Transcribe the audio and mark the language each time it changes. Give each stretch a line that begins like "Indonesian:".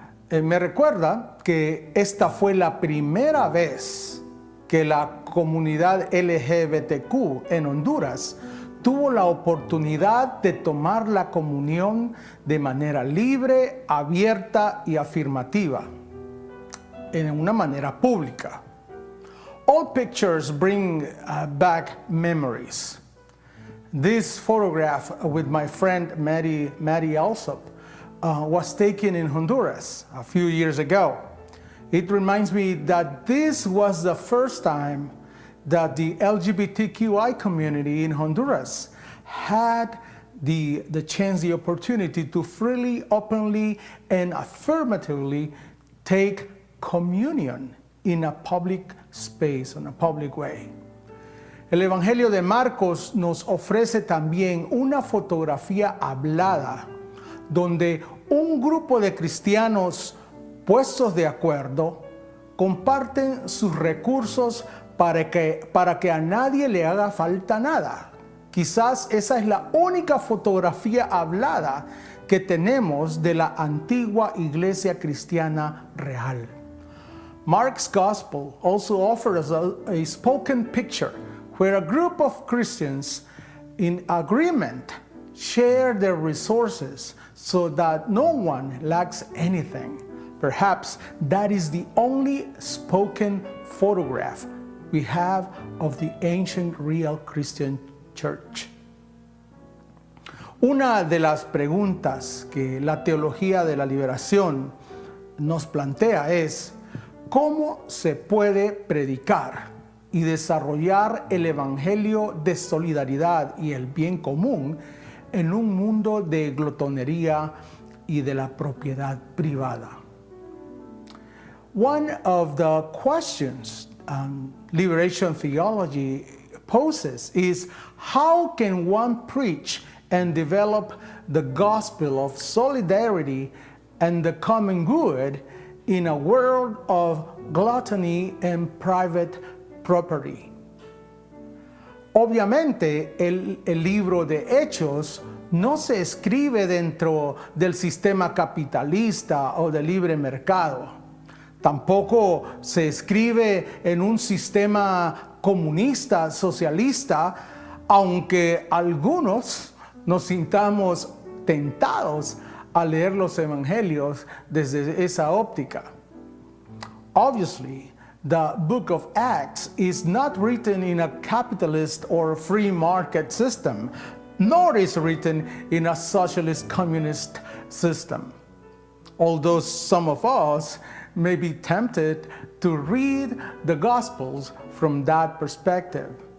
Spanish: Me recuerda que esta fue la primera vez que la comunidad LGBTQ en Honduras tuvo la oportunidad de tomar la comunión de manera libre, abierta y afirmativa, en una manera pública.
English: All pictures bring back memories. This photograph with my friend Maddie Alsop was taken in Honduras a few years ago. It reminds me that this was the first time that the LGBTQI community in Honduras had the chance, the opportunity to freely, openly, and affirmatively take communion in a public space, in a public way.
Spanish: El Evangelio de Marcos nos ofrece también una fotografía hablada donde un grupo de cristianos puestos de acuerdo comparten sus recursos para que a nadie le haga falta nada. Quizás esa es la única fotografía hablada que tenemos de la antigua iglesia cristiana real.
English: Mark's Gospel also offers a spoken picture where a group of Christians in agreement share their resources so that no one lacks anything. Perhaps that is the only spoken photograph we have of the ancient real Christian church.
Spanish: Una de las preguntas que la teología de la liberación nos plantea es: ¿cómo se puede predicar y desarrollar el evangelio de solidaridad y el bien común en un mundo de glotonería y de la propiedad privada?
English: One of the questions liberation theology poses is, how can one preach and develop the gospel of solidarity and the common good in a world of gluttony and private property?
Spanish: Obviamente, el libro de Hechos no se escribe dentro del sistema capitalista o del libre mercado. Tampoco se escribe en un sistema comunista, socialista, aunque algunos nos sintamos tentados a leer los evangelios desde esa óptica.
English: Obviously, the book of Acts is not written in a capitalist or free market system, nor is written in a socialist communist system. Although some of us may be tempted to read the Gospels from that perspective.